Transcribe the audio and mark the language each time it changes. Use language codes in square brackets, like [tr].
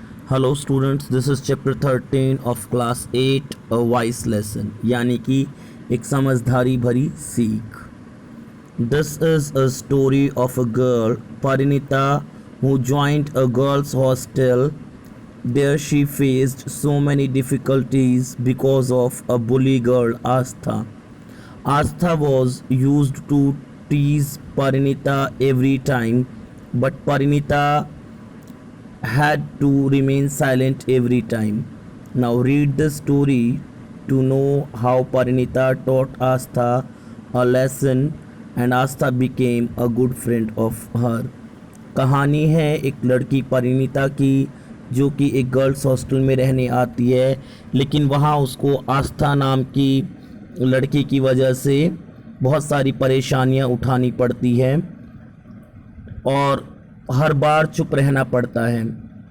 [en] hello students, this is chapter 13 of class 8 a wise lesson, [hi] यानी कि एक समझदारी भरी सीख। [en] This is a story of a girl Parinita who joined a girls hostel. There she faced so many difficulties because of a bully girl, Astha. Astha was used to tease Parinita every time, but Parinita had to remain silent every time. Now read the story to know how Parinita taught Astha a lesson and Astha became a good friend of her. [hi] कहानी है एक लड़की परिणीता की जो कि एक girls hostel में रहने आती है, लेकिन वहाँ उसको आस्था नाम की लड़की की वजह से बहुत सारी परेशानियाँ उठानी पड़ती हैं और हर बार चुप रहना पड़ता है।